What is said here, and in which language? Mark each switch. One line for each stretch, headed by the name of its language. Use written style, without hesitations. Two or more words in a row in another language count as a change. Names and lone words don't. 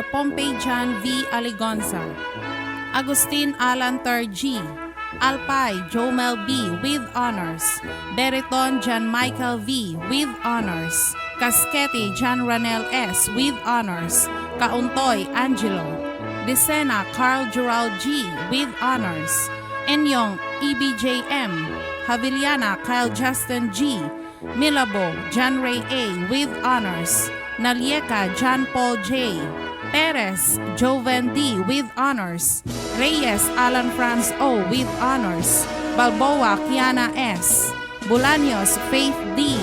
English: Pompeijan V. Aligonza. Agustin Alan G. Alpay Jomel B. with honors. Beriton John Michael V. with honors. Casquete John Ranel S. with honors. Kauntoy Angelo. Decena Carl Gerald G. with honors. Enyong EBJM. Haviliana Kyle Justin G. Milabo John Ray A. with honors. Nalieka John Paul J. Perez Joven D. with honors. Reyes Alan Franz O. with honors. Balboa Kiana S. Bolaños Faith D.